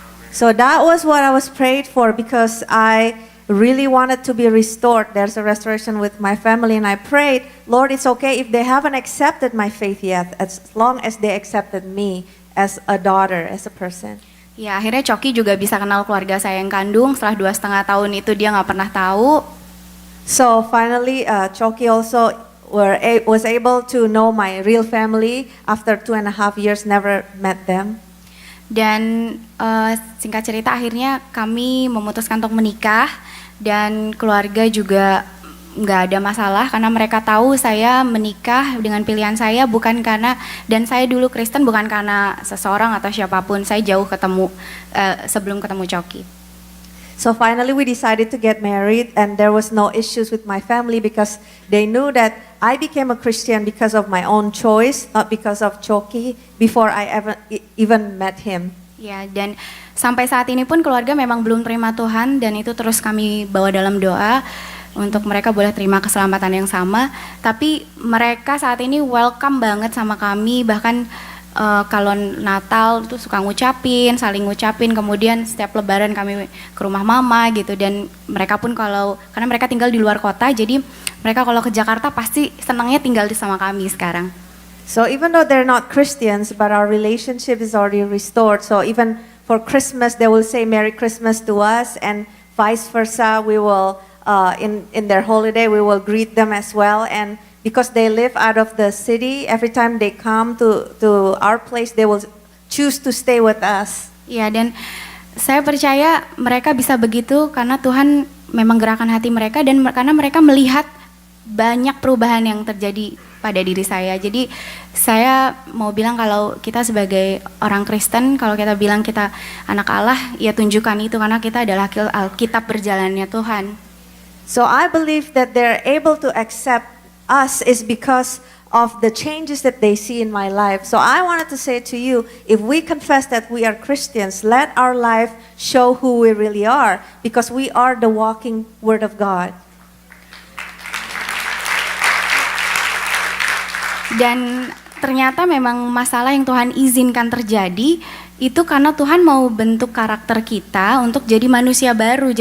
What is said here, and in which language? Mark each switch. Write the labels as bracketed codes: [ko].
[en] So that was what I was prayed for because I really wanted to be restored. There's a restoration with my family and I prayed, Lord, it's okay if they haven't accepted my faith yet, as long as they accepted me as a daughter, as a person. [id] Ya akhirnya Coki juga bisa kenal keluarga saya yang kandung. Setelah 2,5 tahun itu dia nggak pernah tahu. [en] So finally, Choki also was able to know my real family after 2.5 years, never met them. [id] Dan singkat cerita akhirnya kami memutuskan untuk menikah dan keluarga juga nggak ada masalah karena mereka tahu saya menikah dengan pilihan saya bukan karena, dan saya dulu Kristen bukan karena seseorang atau siapapun, saya jauh ketemu sebelum ketemu Coki. [en] So finally we decided to get married and there was no issues with my family because they knew that I became a Christian because of my own choice, not because of Choki, before I even met him. [id] Ya, dan sampai saat ini pun keluarga memang belum terima Tuhan dan itu terus kami bawa dalam doa untuk mereka boleh terima keselamatan yang sama. Tapi mereka saat ini welcome banget sama kami, bahkan kalau Natal itu suka ngucapin, saling ngucapin, kemudian setiap lebaran kami ke rumah mama gitu, dan mereka pun karena mereka tinggal di luar kota, jadi mereka kalau ke Jakarta pasti senangnya tinggal sama kami sekarang. [en] So even though they're not Christians, but our relationship is already restored. So even for Christmas, they will say Merry Christmas to us, and vice versa. We will, in their holiday, we will greet them as well. And because they live out of the city, every time they come to our place, they will choose to stay with us. [id] Ya, dan saya percaya mereka bisa begitu karena Tuhan memang gerakan hati mereka dan karena mereka melihat banyak perubahan yang terjadi pada diri saya. Jadi saya mau bilang kalau kita sebagai orang Kristen, kalau kita bilang kita anak Allah, ya tunjukkan itu karena kita adalah Alkitab berjalannya Tuhan. [en] So I believe that they're able to accept us is because of the changes that they see in my life. So I wanted to say to you, if we confess that we are Christians, let our life show who we really are, because we are the walking Word of God. [id] Dan ternyata memang masalah yang Tuhan izinkan terjadi itu karena Tuhan mau bentuk karakter kita untuk jadi manusia baru.